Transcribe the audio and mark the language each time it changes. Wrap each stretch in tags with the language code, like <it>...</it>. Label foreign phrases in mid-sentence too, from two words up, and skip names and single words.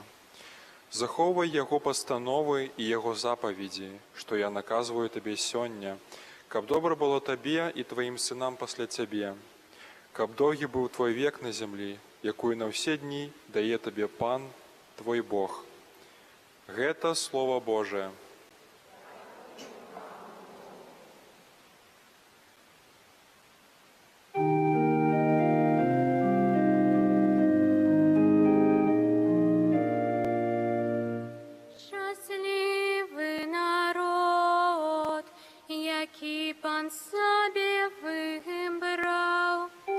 <be>Захоўвай яго пастановы і яго запаведзі, што я наказваю табе сёння, каб добра было табе і тваім сынам пасля цябе, каб доўгі быў твой век на зямлі, якую на ўсе дні дае табе Пан, твой Бог». Гэта Слова Божие.</be> <uk>Щасливий народ, який Пан собі вибрав.</uk>